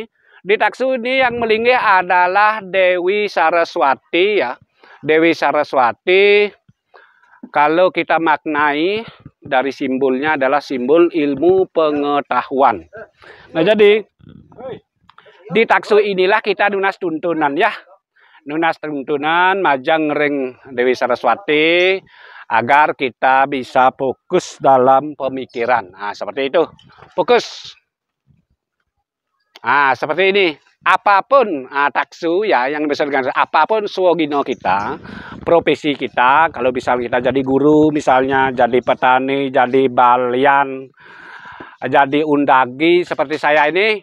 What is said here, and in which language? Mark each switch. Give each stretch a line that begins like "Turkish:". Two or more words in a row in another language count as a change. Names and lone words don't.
Indonesian: Di taksu ini yang melinggih adalah Dewi Saraswati ya. Dewi Saraswati kalau kita maknai dari simbolnya adalah simbol ilmu pengetahuan. Nah, jadi di taksu inilah kita
Balinese: nunas tuntunan
Indonesian: ya.
Balinese: Nunas tuntunan majang ring
Indonesian: Dewi Saraswati agar kita bisa fokus dalam pemikiran. Nah, seperti itu. Fokus. Nah, seperti ini. Apapun taksu ya yang bisa dengan apapun swogino kita, profesi kita, kalau misalnya kita jadi guru, misalnya jadi petani, jadi balian, jadi undagi seperti saya ini.